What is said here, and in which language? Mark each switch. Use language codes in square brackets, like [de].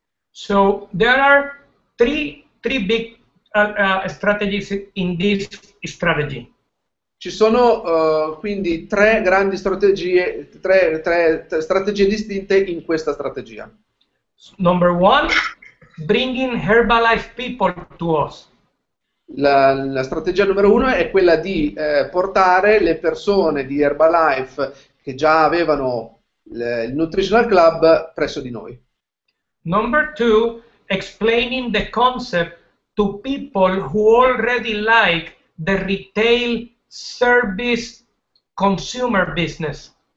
[en] So there are three big strategies in this strategy. [it] Ci sono quindi 3 grandi strategie, tre strategie distinte in questa strategia. [en] Number 1, bringing Herbalife people to us. [it] La strategia numero 1 è quella di portare le persone di Herbalife che già avevano il Nutritional Club presso di noi. [en] Number 2, explaining the concept to people who already like the retail service consumer business.